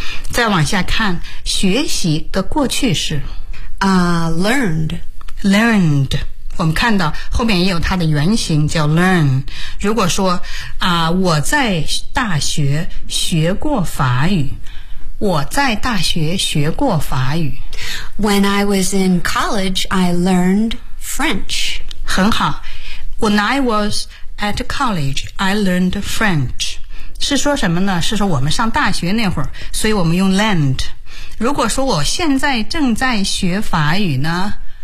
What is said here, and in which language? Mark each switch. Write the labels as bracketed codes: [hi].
[zh] 再往下看，学习的过去式 [en] learned， [zh] 我们看到后面也有它的原型叫 learn。如果说我在大学学过法语，我在大学学过法语。 [en] When I was in college, I learned French. [zh] 很好。 [en] When I was at college, I learned French. [zh] 是说什么呢？是说我们上大学那会儿，所以我们用 learned。如果说我现在正在学法语呢？